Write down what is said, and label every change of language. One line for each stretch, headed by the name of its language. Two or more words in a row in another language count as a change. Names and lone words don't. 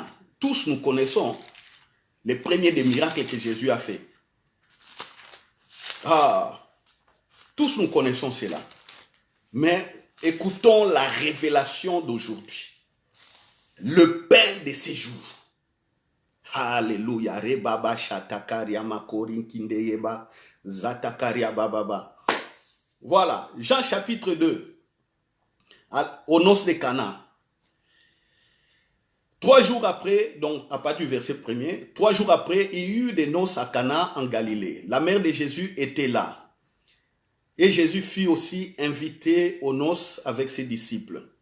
French: Tous nous connaissons les premiers des miracles que Jésus a fait. Tous nous connaissons cela. Mais écoutons la révélation d'aujourd'hui. Le pain de ces jours. Alléluia. Rebaba shatakaria makorin kindeyeba zatakaria bababa. Voilà, Jean chapitre 2, aux noces de Cana. 3 jours après, donc à partir du verset 1er, 3 jours après, il y eut des noces à Cana en Galilée. La mère de Jésus était là. Et Jésus fut aussi invité aux noces avec ses disciples.